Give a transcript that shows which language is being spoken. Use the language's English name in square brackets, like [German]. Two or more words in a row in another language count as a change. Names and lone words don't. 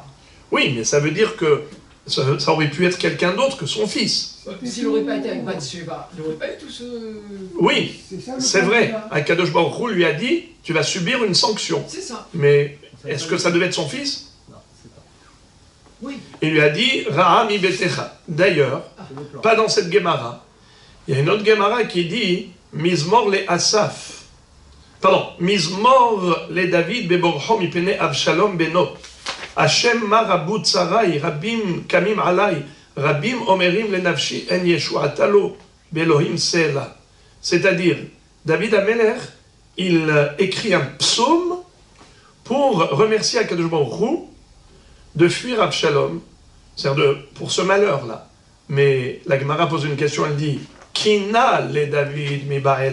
[French] Oui, mais ça veut dire que ça aurait pu être quelqu'un d'autre que son fils. S'il n'aurait pas été avec Bathsheba, il n'aurait pas eu tout ce... Oui, c'est vrai. [Hebrew] הקדוש ברוך הוא [French] lui a dit, tu vas subir une sanction. C'est ça. Mais est-ce que ça devait être son fils? Oui. Il lui a dit, [Hebrew] רעה מביתך. [French] D'ailleurs, pas dans cette Gemara. Il y a une autre Gemara qui dit, [Hebrew] מזמור לאסף. Pardon, מזמור לדוד בברחו מפני אבשלום בנו. ה' מה רבו צרי, רבים קמים עלי, רבים אומרים לנפשי אין ישועתה לו באלהים סלה. [French] C'est-à-dire, [Hebrew] דוד המלך, [French] il écrit un psaume pour remercier [Hebrew] הקדוש ברוך הוא [French] de fuir Avshalom, c'est-à-dire pour ce malheur-là. Mais la Gemara pose une question, elle dit [Hebrew] קינה לדוד מיבעי ליה.